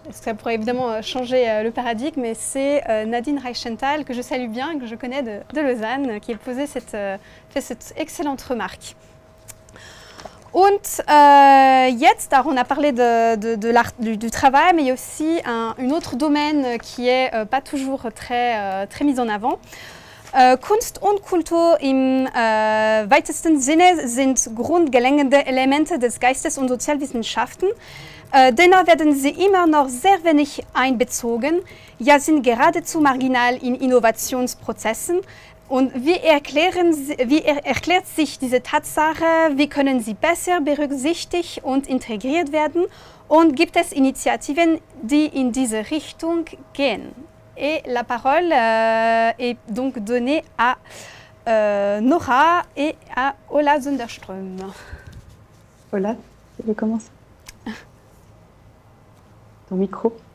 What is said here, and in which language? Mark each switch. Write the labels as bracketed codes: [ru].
[fr] Est-ce que ça pourrait évidemment changer le paradigme? Mais c'est Nadine Reichenthal, que je salue bien, que je connais de Lausanne, qui a fait cette excellente remarque. [de] Und jetzt, [fr] alors on a parlé du travail, mais il y a aussi un autre domaine qui n'est pas toujours très mis en avant. [de] Kunst und Kultur im weitesten Sinne sind grundlegende Elemente des Geistes- und Sozialwissenschaften. Dennoch werden sie immer noch sehr wenig einbezogen, ja sind geradezu marginal in Innovationsprozessen. Und wie erklärt sich diese Tatsache? Wie können sie besser berücksichtigt und integriert werden? Und gibt es Initiativen, die in diese Richtung gehen? [fr] Et la parole est donc donnée à Nora et à Ola Zunderström. Ola, tu veux commencer? Ton micro.